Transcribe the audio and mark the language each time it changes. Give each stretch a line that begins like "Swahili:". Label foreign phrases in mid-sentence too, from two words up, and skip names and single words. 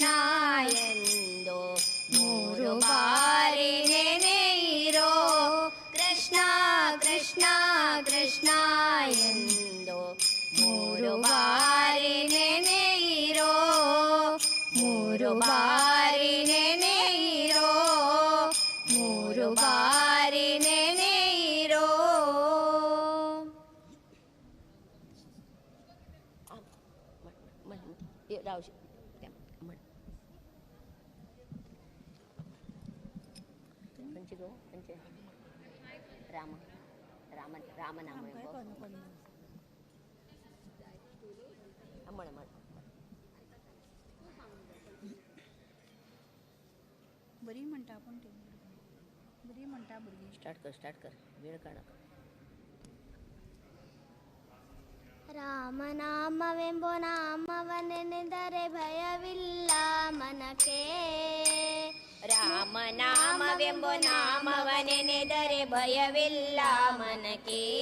Kannada: ಎಂದು ಮೂರು ಬಾರಿ ನೆನೆಯಿರೋ ಕೃಷ್ಣ ಕೃಷ್ಣ ಕೃಷ್ಣ ಎಂದು ಮೂರು ಬಾರಿ ನೆನೆಯಿರೋ ಮೂರು ಬಾರಿ ನೆನೆಯಿರೋ ಮೂರು ಬಾರಿ ನೆನೆಯಿರೋ
Konkani: रावशी म्हण खंयची गो खंयचे
Kannada: ರಾಮನಾಮ ಎಂಬ ಅಮ್ಮಳೆ ಮಾಡಿ
Konkani: बरी म्हणटा पूण ती बरी म्हणटा भुरगीं स्टार्ट कर वेळ काढ
Kannada: ರಾಮನಾಮವೆಂಬೋ ನಾಮವನೆನೆದರೆ ಭಯವಿಲ್ಲ ಮನಕ್ಕೆ ರಾಮನಾಮವೆಂಬೋ ನಾಮವನೆನೆದರೆ ಭಯವಿಲ್ಲ ಮನಕ್ಕೆ